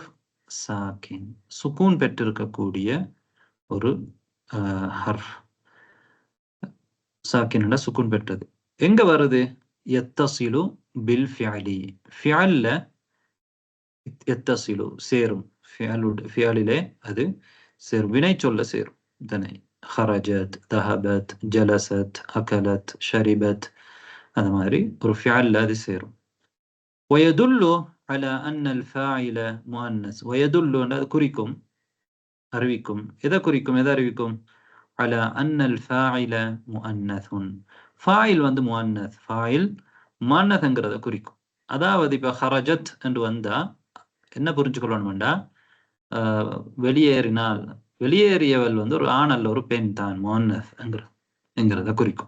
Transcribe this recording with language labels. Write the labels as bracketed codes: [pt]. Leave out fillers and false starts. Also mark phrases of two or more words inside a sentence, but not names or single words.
[ta] சாக்கின், சுக்கூன் பெற்றிருக்கக்கூடிய ஒரு ஹர்ஃப். சாக்கின் சுக்கூன் பெற்றது. எங்க வருது? [ar] يتصل بالفعل, [ta] ஃபிஅல்ல யத்தசிலு சேரும், ஃபிஅலிலே அது சேரும், வினை சொல்ல சேரும் தானே. [ar] خرجت ذهبت جلست أكلت شربت [ta] அது மாதிரி ஒரு ஃபிஅல்ல அது சேரும். [ar] ويدل على أن الفاعل مؤنث. [ta] ويدل அது குறிக்கும், அறிவிக்கும். எதை குறிக்கும், எதை அறிவிக்கும்? [ar] على أن الفاعل مؤنث. [ta] ஃபாயில் வந்து முஅன்னஸ், ஃபாயில் முஅன்னஸ்ங்கிறத குறிக்கும். அதாவது இப்ப ஹரஜத் என்று வந்தா என்ன புரிஞ்சுக்கொள்ளணும்டா, வெளியேறினால், வெளியேறியவள் வந்து ஒரு ஆண் அல்ல ஒரு பெண் தான், முஅன்னஸ் என்கிறத குறிக்கும்.